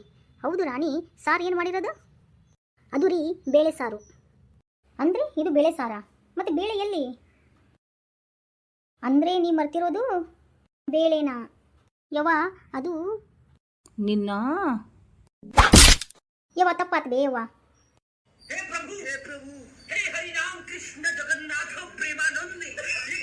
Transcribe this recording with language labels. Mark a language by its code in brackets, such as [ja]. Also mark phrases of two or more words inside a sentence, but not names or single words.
[kn] ಹೌದು ರಾಣಿ, ಸಾರು ಏನು ಮಾಡಿರೋದು? ಅದು ರೀ, ಬೇಳೆ ಸಾರು. ಅಂದರೆ ಇದು ಬೇಳೆ ಸಾರ? ಮತ್ತು ಬೇಳೆ ಎಲ್ಲಿ? ಅಂದರೆ ನೀ ಮರ್ತಿರೋದು ಬೇಳೆನಾ? ಯವ್ವ ಅದು ನಿನ್ನ ಯವ್ವ ತಪ್ಪಾತ್ ಬೇ ಯವ್ವ. [hi] हे प्रभु हे हरि राम कृष्ण जगन्नाथ प्रेमानंद